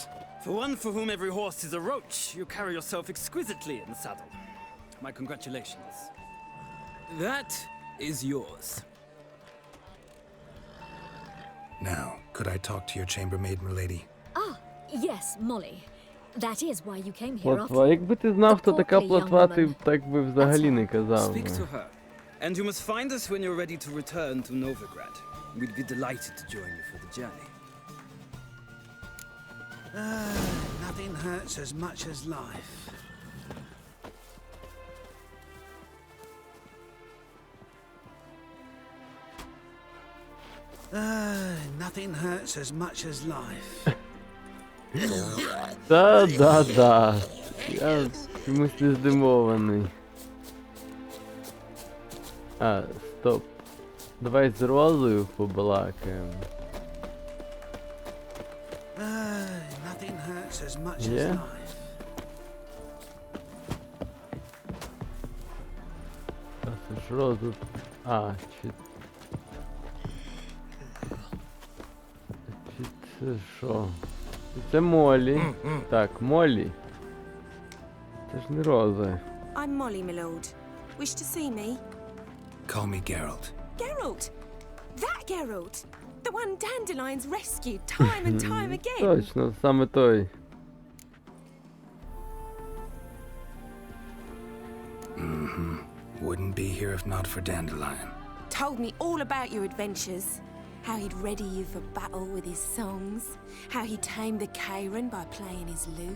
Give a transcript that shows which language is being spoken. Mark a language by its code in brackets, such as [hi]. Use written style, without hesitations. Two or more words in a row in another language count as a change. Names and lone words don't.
[en] For one for whom every horse is a roach, you carry yourself exquisitely in the saddle. My congratulations. That is yours. Now, could I talk to your chambermaid, milady? Ah, yes, Molly. That is why you came here after. [uk] Плотва. Якби ти знав, хто така плотва, ти так би взагалі не казав. [en] Speak to her. And you must find us when you're ready to return to Novigrád. We'd be delighted to join you for the journey. Nothing hurts as much as life. Nothing hurts as much as life. [uk] Да. Я чомусь не здивований. А, стоп. Давай з Розою побалакаємо. [en] Nothing hurts as much [uk] Є? [en] as life. [uk] А це ж Розу... А, чи... Чи це що? Це Молі. Так, Молі. Це ж не Роза. [en] I'm Molly, my lord. Wish to see me? Call me Geralt. Geralt! That Geralt! The one Dandelions rescued time and time again! [uk] Точно, саме той. [en] Wouldn't be here if not for Dandelion. Told me all about your adventures. How he'd ready you for battle with his songs. How he tamed the Karen by playing his lute.